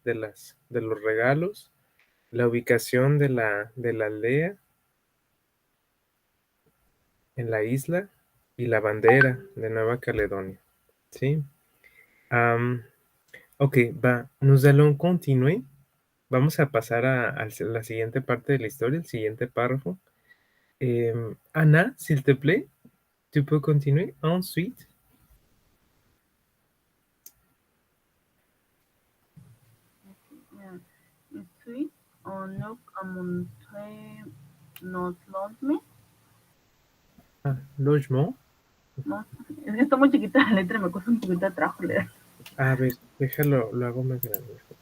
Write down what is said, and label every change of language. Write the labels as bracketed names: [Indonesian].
[Spanish] De los regalos, la ubicación de la aldea en la isla y la bandera de Nueva Caledonia, ¿sí? [French] Am, ok, va, nous allons continuer. [Spanish] Vamos a pasar a la siguiente parte de la historia, el siguiente párrafo. [French] Anna, s'il te plaît, tu peux continuer ensuite. Ensuite, on nous a montré notre logement. Ah, logement. [Spanish] No, es que está muy chiquita la letra, me cuesta un poquito de trabajo leer. A ver, déjalo, lo hago más grande.